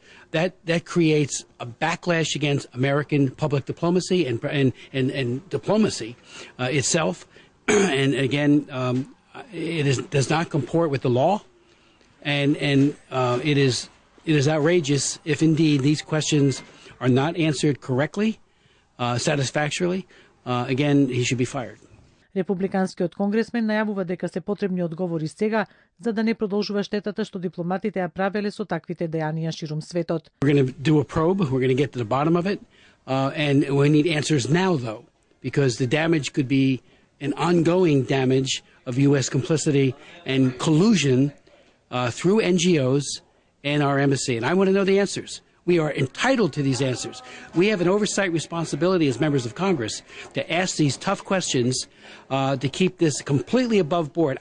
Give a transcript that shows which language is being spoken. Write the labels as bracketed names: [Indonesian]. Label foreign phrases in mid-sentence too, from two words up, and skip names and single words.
[English] That creates a backlash against American public diplomacy and diplomacy itself. And again, it does not comport with the law, and it it is outrageous if indeed these questions are not answered correctly, satisfactorily. Again, he should be fired. [Macedonian] Републиканскиот конгресмен најавува дека се потребни одговори сега за да не продолжува штетата што дипломатите ја правеле со таквите дејанија ширум светот. [English] We're going to do a probe. We're going to get to the bottom of it. And we need answers now, though, because the damage could be an ongoing damage of U.S. complicity and collusion through NGOs and our embassy. And I want to know the answers. We are entitled to these answers. We have an oversight responsibility as members of Congress to ask these tough questions to keep this completely above board.